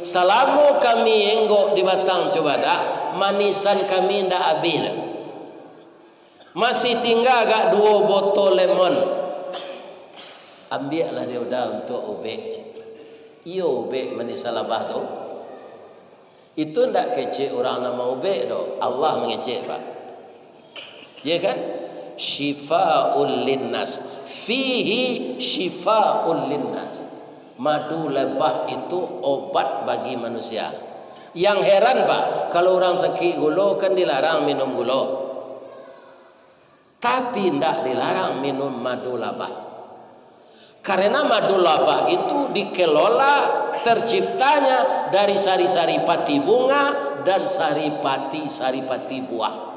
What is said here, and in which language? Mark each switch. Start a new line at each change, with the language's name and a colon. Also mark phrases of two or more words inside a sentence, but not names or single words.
Minangkabau: Selama kami enggok di batang cuba dah, manisan kami ndak habis.
Indonesian: Masih tinggal agak 2 botol lemon.
Minangkabau: Ambillah dia udah untuk ubek. Iyo ubek manisah labah tu. Itu ndak kecil orang nama ubek tu.
Indonesian: Allah mengecek Pak. Ya kan?
Arabic: Syifa'ul linnas. Fihi syifa'ul linnas.
Indonesian: Madu lebah itu obat bagi manusia. Yang heran Pak, kalau orang sakit gula kan dilarang minum gula. Tapi ndak dilarang minum madu labah. Karena madu labah itu dikelola terciptanya dari sari-sari pati bunga dan sari-pati buah.